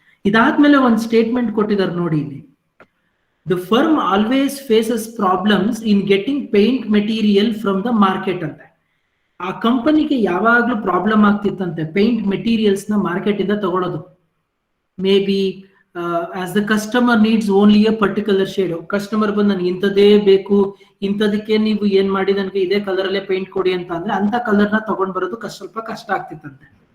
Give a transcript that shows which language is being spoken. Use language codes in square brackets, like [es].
[kn] ಇದಾದ್ಮೇಲೆ ಒಂದು ಸ್ಟೇಟ್ಮೆಂಟ್ ಕೊಟ್ಟಿದ್ದಾರೆ ನೋಡಿ ಇಲ್ಲಿ. [en] The firm always faces problems in getting paint material from the market ಅಂತ. [kn] ಆ ಕಂಪನಿಗೆ ಯಾವಾಗ್ಲೂ ಪ್ರಾಬ್ಲಮ್ ಆಗ್ತಿತ್ತಂತೆ ಪೇಂಟ್ ಮೆಟೀರಿಯಲ್ಸ್ ನ ಮಾರ್ಕೆಟ್ ಇಂದ ತಗೊಳ್ಳೋದು. [en] May be as the customer needs only a particular shade. [kn] Customer ಬಂದು ನನಗೆ ಇಂಥದ್ದೇ ಬೇಕು, ಇಂಥದಕ್ಕೆ ನೀವು ಏನ್ ಮಾಡಿ ನನಗೆ ಇದೇ ಕಲರ್ ಅಲ್ಲೇ ಪೇಂಟ್ ಕೊಡಿ ಅಂತ ಅಂದ್ರೆ ಅಂತ ಕಲರ್ ನ ತಗೊಂಡ್ ಬರೋದು ಸ್ವಲ್ಪ ಕಷ್ಟ ಆಗ್ತಿತ್ತಂತೆ.